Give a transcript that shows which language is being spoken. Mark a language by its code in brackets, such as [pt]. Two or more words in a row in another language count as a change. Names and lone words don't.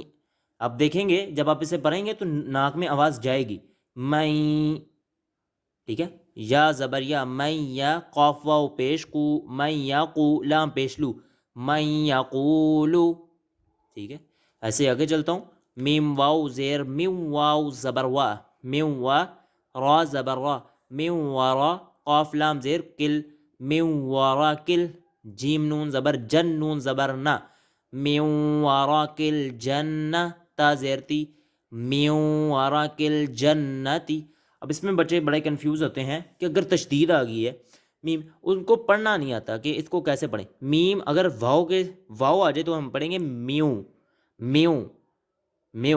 [ur] اب دیکھیں گے جب آپ اسے پڑھیں گے تو ناک میں آواز جائے گی، مئی، ٹھیک ہے. یا زبر یا، مئی یا، قاف واو پیش کو، مئی یا کو، لام پیش لو، مئی یا قولو، ٹھیک ہے. ایسے آگے چلتا ہوں. میم واو زیر میو، واو زبر وا، میو وا، را زبر را، میو ورا، قاف لام زیر کل، میو ورا کل. جیم نون زبر جن، نون زبر نا، میو ورا کل جنہ، تا زیر تی، میو ورا کل جنتی. اب اس میں بچے بڑے کنفیوز ہوتے ہیں کہ اگر تشدید آ گئی ہے میم، ان کو پڑھنا نہیں آتا کہ اس کو کیسے پڑھیں. میم اگر واؤ آ جائے تو ہم پڑھیں گے میو، میو، میو.